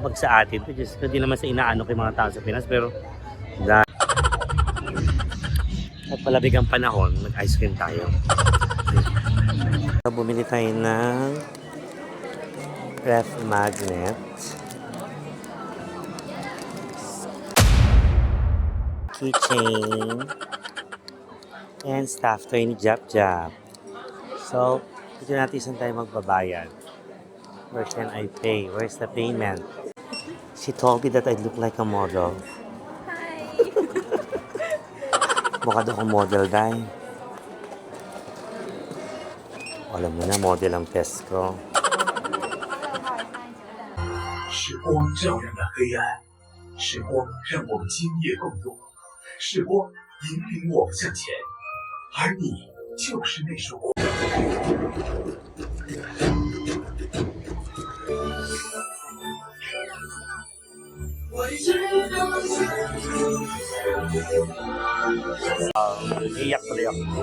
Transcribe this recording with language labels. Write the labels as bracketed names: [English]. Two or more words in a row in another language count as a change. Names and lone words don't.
[Filipino] Pag sa atin, just hindi naman sa inaano kay mga tao sa Pinas, pero at palabig ang panahon, mag-ice cream tayo. Bumili tayo ng ref magnet. Keychain. [English] And stuff toy ni Jab Jab. [Filipino] So, dito natin saan tayo magbabayad. [English] Where can I pay? Where's the payment? She told me that I look like a model. Hi. [Filipino] Mukha daw akong model, dahil. Alam mo na, model ang test ko. [Chinese] 时光照亮了黑暗，时光让我们今夜共度，时光引领我们向前，而你就是那束光。 [Filipino] Iyak tuloy ako.